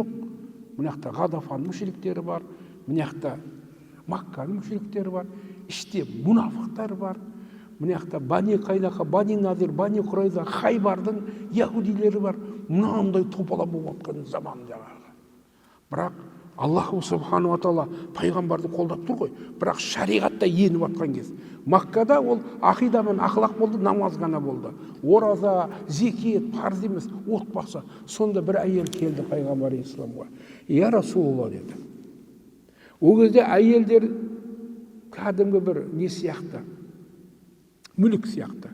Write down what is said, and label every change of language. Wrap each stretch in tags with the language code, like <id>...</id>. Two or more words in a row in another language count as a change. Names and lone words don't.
<kk>Мына жақта Ғадафан мүшриктері бар, мына жақта Макканың мүшриктері бар, іште мұнафықтар бар. Мына жақта Бани Қайнақа, Бани Назир, Бани Құрайза, Хайбардың яһудилері бар. Мынандай топалап болып жатқан заман жаңағы. Бірақ</kk> <ar>الله سبحانه وتعالى</ar> <kk>пайғамбарды қолдап тұр ғой. Бірақ шариғатта еніп жатқан кез. Маккада ол ақида мен ақлақ болды, намаз ғана болды. Ораза, зекет, парыз емес, отбасы. Сонда бір әйел келді пайғамбар исламға.</kk> <ar>يا رسول الله деді.</ar> <kk>Ол кезде әйелдер кәдімгі бір не сияқты, мүлік сияқты.</kk>